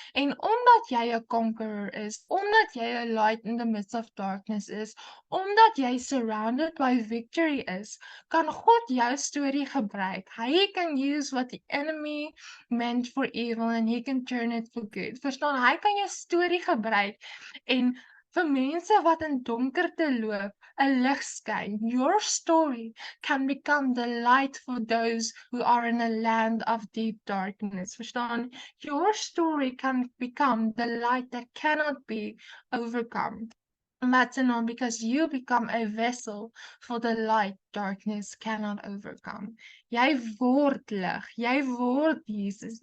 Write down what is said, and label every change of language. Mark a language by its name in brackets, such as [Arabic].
[Afrikaans] En omdat jy 'n conqueror is, omdat jy 'n light [English] in the midst of darkness [Afrikaans] is, omdat jy [English] surrounded by victory [Afrikaans] is, kan God jou storie gebruik. [English] Hy can use what the enemy meant for evil and he can turn it for good. [Afrikaans] Verstaan, hy kan jou storie gebruik en vir mense wat in donkerte loop, 'n lig skyn. [English] Your story can become the light for those who are in a land of deep darkness. Verstaan? Your story can become the light that cannot be overcome. And that's enough because you become a vessel for the light darkness cannot overcome. [Afrikaans] Jy word lig, jy word Jesus.